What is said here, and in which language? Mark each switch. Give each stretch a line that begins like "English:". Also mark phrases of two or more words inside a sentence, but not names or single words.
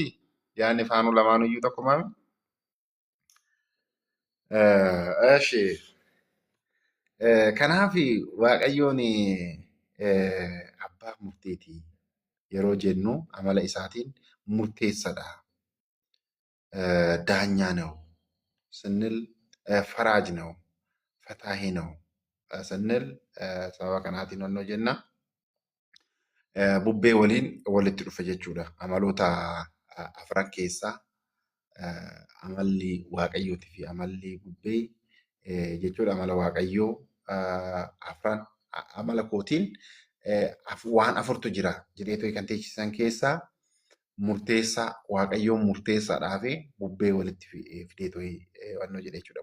Oromo: Yaadni faanuu lamaanuyyuu tokkumaa miti? Ishee kanaaf waaqayyoon abbaa murteetii yeroo jennu amala isaatiin murteessadha.
Amharic: ዳኛ ነው ስንል ፈራጅ ነው ፈታሂ ነው ስንል
Oromo: sababa kanaatiin onnoo jenna bubbee waliin walitti dhufe jechuudha. Amaloota afran keessaa amalli waaqayyootii fi amalli bubbee jechuudha. Amala waaqayyoo afran amala kootiin waan afurtu jira jedheetoo kan teechisan keessaa murteessaa waaqayyoon murteessaadhaa fi bubbee walitti fideetoo wannoo jedhe jechuudha.